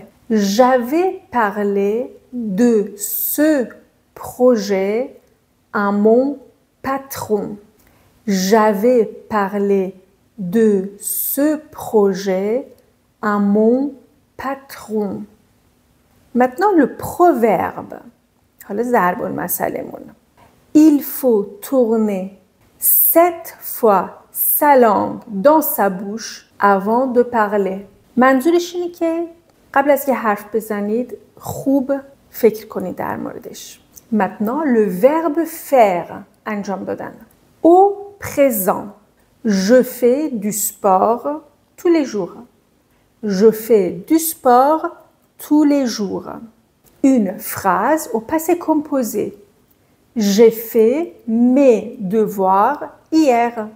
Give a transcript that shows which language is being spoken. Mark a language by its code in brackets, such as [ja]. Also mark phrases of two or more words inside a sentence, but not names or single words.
[fr] J'avais parlé de ce projet à mon patron. J'avais parlé de ce projet à mon patron. Maintenant le proverbe. [fa] حالا ضرب المثلمون. [fr] Il faut tourner 7 fois sa langue dans sa bouche avant de parler. [fa] منظورش اینه که قبل از که حرف بزنید خوب فکر کنید در موردش. [fr] Maintenant le verbe faire. [fa] انجام دادن. [fr] Au présent. Je fais du sport tous les jours. Je fais du sport tous les jours. Une phrase au passé composé. J'ai fait mes devoirs hier.